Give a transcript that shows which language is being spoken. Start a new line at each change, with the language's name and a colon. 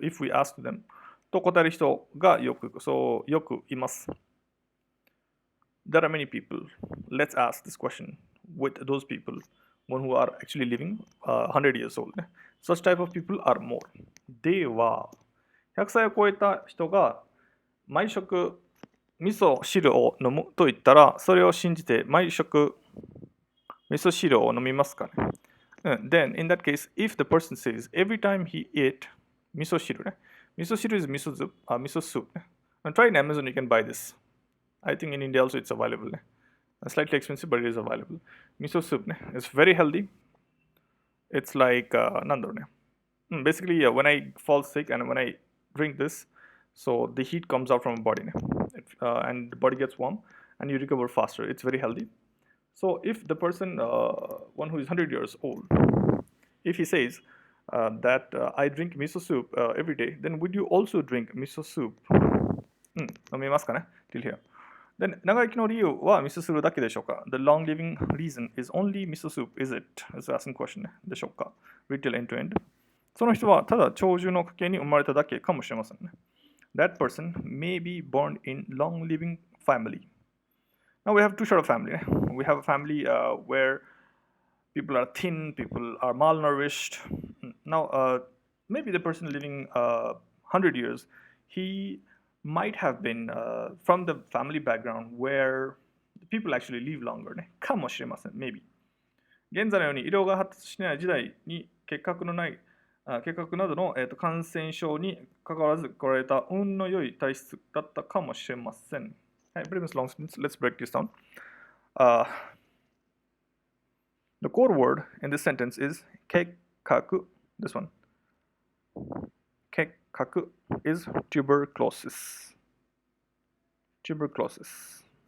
English: If we ask them
Japanese: と答える人がよくいます。
English: There are many people. Let's ask this question with those people, one who are actually living 100 years old. Such type of people are more.
Japanese: では、100歳を超えた人が毎食味噌汁を飲むと言ったら、それを信じて毎食味噌汁を飲みますかね。
English: Then, in that case, if the person says every time he ate 味噌汁ね。味噌汁 is 味噌 soup ね。 And try in Amazon, you can buy this. I think in India also it's available ね。 Slightly expensive, but it is available. 味噌 soup ね。It's very healthy. It's like,
Japanese: なんだろうね。
English: Basically, when I fall sick and when I drink this, so the heat comes out from the body and the body gets warm and you recover faster. It's very healthy. So if the person, one who is 100 years old, if he says that I drink miso soup every day, then would you also drink miso soup?
Japanese: 飲みますかね
English: till here. Then
Japanese: 長生きの理由は味噌汁だけでしょうか
English: The long living reason is only miso soup, is it? Is asking question
Japanese: でしょうか
English: Read till end to end.
Japanese: その人はただ長寿の家系に生まれただけかもしれませんね。
English: That person may be born in long living family. Now we have two sort of family. We have a family where people are thin, people are malnourished. Now, maybe the person living 100 years, he might have been from the family background where people actually live longer.
Japanese: かもしれません、
English: maybe.
Japanese: 現在のように医療が発達しない時代に結核などの、感染症に関わらず来られた運の良い体質だったかもしれません。はい、
English: pretty much long sentence. Let's break this down. The core word in this sentence is 結核. This one. 結核 is tuberculosis. Tuberculosis.